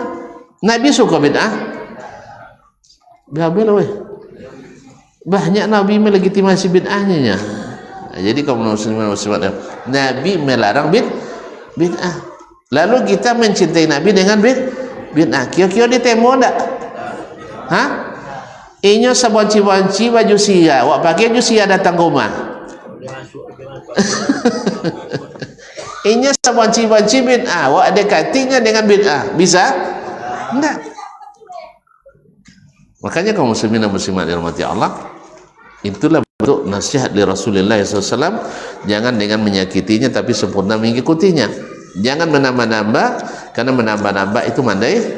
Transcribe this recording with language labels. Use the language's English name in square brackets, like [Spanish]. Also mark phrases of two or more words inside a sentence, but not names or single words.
[Indonesian] Nabi suka bid'ah. Biar banyak Nabi melegitimasi bid'ahnya. Jadi kaum muslimin muslimat, Nabi melarang bid'ah. Lalu kita mencintai Nabi dengan bid'ah. [Minangkabau] Kira-kira ditemo tak? Hah? Inyo sabonci-bonci baju sia, wak pakai baju sia datang ke rumah. Inyo sabonci-bonci bid'ah, wak ada katinya dengan bid'ah. Bisa? [Indonesian] Enggak. Makanya kaum muslimin dan muslimat dirahmati Allah, itulah bentuk nasihat dari Rasulullah SAW. Jangan dengan menyakitinya, tapi sempurna mengikutinya. Jangan menambah-nambah, karena menambah-nambah itu mandai.